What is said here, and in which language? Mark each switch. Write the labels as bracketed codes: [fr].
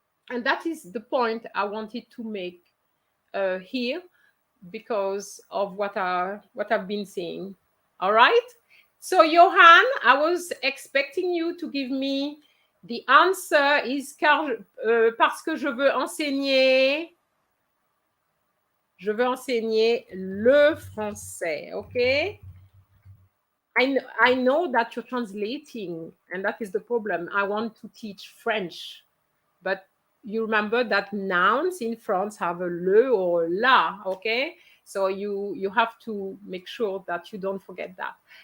[en] And that is the point I wanted to make here because of what I've been saying. All right? So Johan, I was expecting you to give me the answer is [fr] parce que je veux enseigner. Je veux enseigner le français, okay? [en] I know that you're translating, and that is the problem. I want to teach French, but you remember that nouns in France have a le or la, okay? So you have to make sure that you don't forget that.